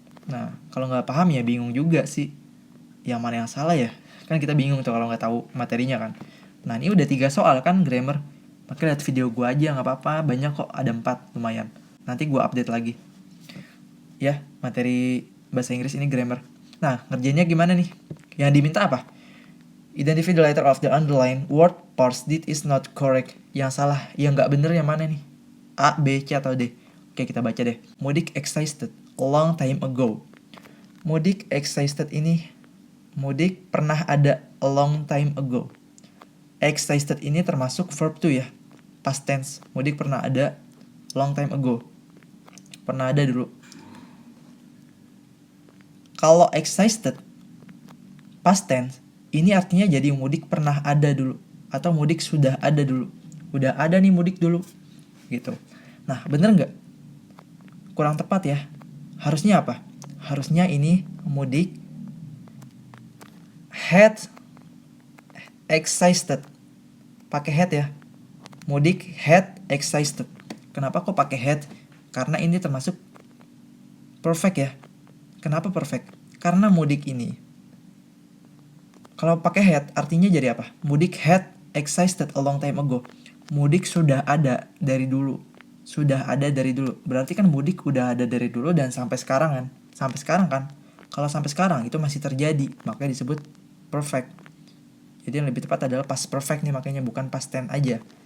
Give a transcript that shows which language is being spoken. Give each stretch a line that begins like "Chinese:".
Indonesian: Nah kalau nggak paham ya bingung juga sih, yang mana yang salah ya. Kan kita bingung tuh kalau nggak tahu materinya kan. Nah ini udah 3 soal kan grammar. Makanya lihat video gue aja nggak apa-apa, banyak kok, ada 4 lumayan. Nanti gue update lagi. Ya materi bahasa Inggris ini grammar. Nah ngerjainnya gimana nih? Yang diminta apa?
English: Identify the letter of the underlined word parsed it is not correct.
Indonesian: Yang salah, yang nggak bener yang mana nih? A, B, C, atau D? Oke kita baca deh.
English: Mudik existed a long time ago.
Indonesian: Mudik existed ini, mudik pernah ada
English: a long time ago.
Indonesian: Existed ini termasuk verb to ya, past tense. Mudik pernah ada
English: long time ago,
Indonesian: pernah ada dulu. Kalau existed past tense, ini artinya jadi mudik pernah ada dulu, atau mudik sudah ada dulu. Udah ada nih mudik dulu gitu. Nah bener nggak? Kurang tepat ya. Harusnya apa? Harusnya ini mudik had existed, pakai had ya. Mudik had existed. Kenapa kok pakai had? Karena ini termasuk perfect ya. Kenapa perfect? Karena mudik ini, kalau pakai had artinya jadi apa?
English: Mudik had existed a long time ago.
Indonesian: Mudik sudah ada dari dulu. Sudah ada dari dulu. Berarti kan mudik udah ada dari dulu dan sampai sekarang kan? Sampai sekarang kan? Kalau sampai sekarang itu masih terjadi, makanya disebut perfect. Jadi yang lebih tepat adalah past perfect nih, makanya bukan past tense aja.